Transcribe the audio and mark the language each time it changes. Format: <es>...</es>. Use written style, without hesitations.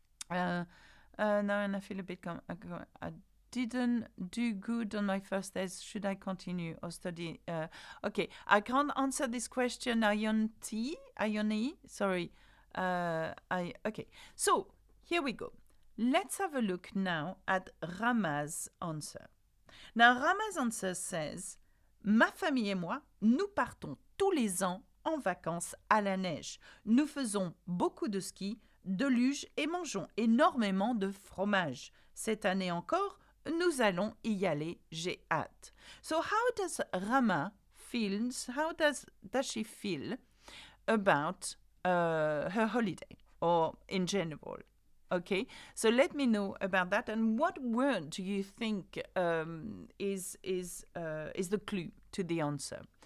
<en>Now and I feel a bit... I didn't do good on my first test. Should I continue or study? Okay, I can't answer this question, Ione, sorry. Okay, so here we go. Let's have a look now at Rama's answer. Now, Rama's answer says,</en> <fr>ma famille et moi, nous partons tous les ans en vacances à la neige. Nous faisons beaucoup de ski, de luge et mangeons énormément de fromage. Cette année encore, nous allons y aller, j'ai hâte.</fr> <en>So how does Rama feel, how does she feel about her holiday or in general? Okay, so let me know about that. And what word do you think is the clue to the answer?</en>